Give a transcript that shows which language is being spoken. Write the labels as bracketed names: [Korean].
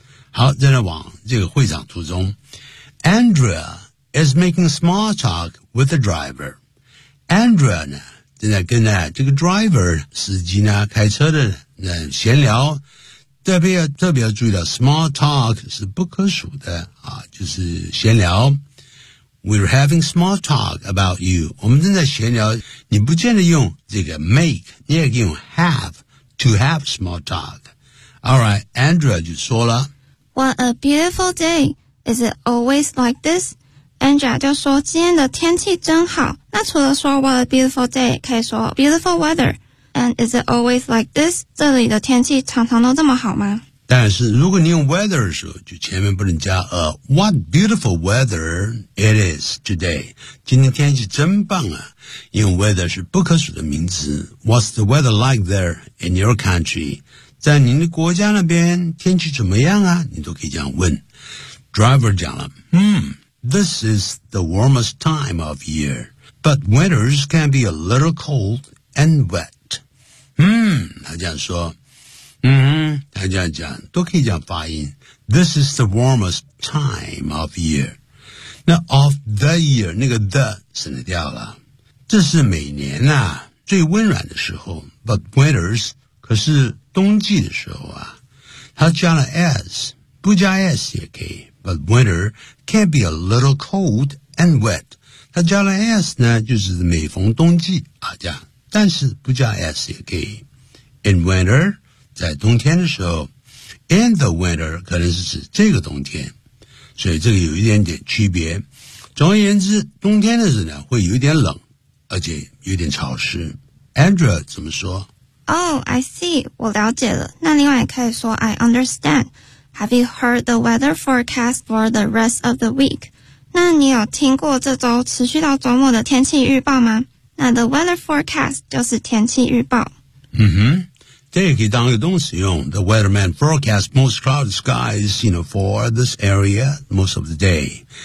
[Chinese] 好再来往这个会场途中。 [English] Andrea is making small talk with the driver. [Chinese] Andrea 呢正在跟呢这个 driver 司机呢开车的呢闲聊特别要注意到 small talk 是不可数的啊就是闲聊 We're having small talk about you. 我们正在闲聊你不见得用这个 make, 你也可以用 have, to have small talk. Alright, Andrea 就说了 [English] What a beautiful day. Is it always like this? [Chinese] Andrea 就说今天的天气真好。那除了说 what a beautiful day, 可以说 beautiful weather. [English] And is it always like this? [Chinese] 这里的天气常常都这么好吗？但是如果你用 weather 的时候就前面不能加 what beautiful weather it is today. 今天天气真棒啊。因为 weather 是不可数的名词。 What's the weather like there in your country? 在您的国家那边天气怎么样啊？你都可以这样问。 [English] Driver 讲了，This is the warmest time of year, but winters can be a little cold and wet. [Chinese] 他这样说，他这样讲，都可以这样发音。 This is the warmest time of year. 那 of the year 那个 the 省掉了，这是每年啊最温暖的时候。 But winters 可是冬季的时候啊，他加了 s， 不加 s 也可以。 [English] But winter can be a little cold and wet. [Chinese] 它加了 s 呢，就是每逢冬季啊这样。但是不加 s 也可以。 In winter，在冬天的时候。 In the winter 可能是指这个冬天，所以这个有一点点区别。总而言之，冬天的时候呢，会有点冷，而且有点潮湿。 Andrea 怎么说？ Oh, I see. 我了解了。那另外也可以说 I understand. [English] Have you heard the weather forecast for the rest of the week? [Chinese] 那你有听过这周持续到周末的天气预报吗？那 the weather forecast 就是天气预报。这也可以当一个动词用。 [English] The weatherman forecast most cloudy skies, you know, for this area most of the day.